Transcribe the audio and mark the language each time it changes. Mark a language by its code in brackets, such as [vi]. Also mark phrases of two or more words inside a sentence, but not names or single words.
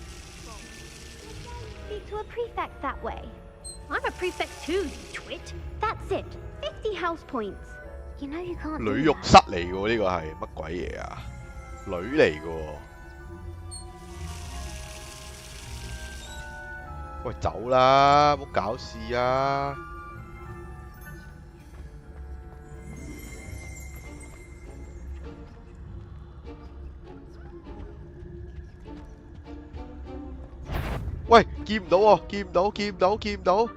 [en] Speak to a prefect that way. I'm a prefect too, you twit. That's it. 50 house points. You know you can't. [yue] 女浴室嚟嘅喎，呢個係乜鬼嘢啊？女嚟嘅喎。喂，走啦，唔好搞事啊！喂，見唔到喎，見唔到，見唔到，見唔到。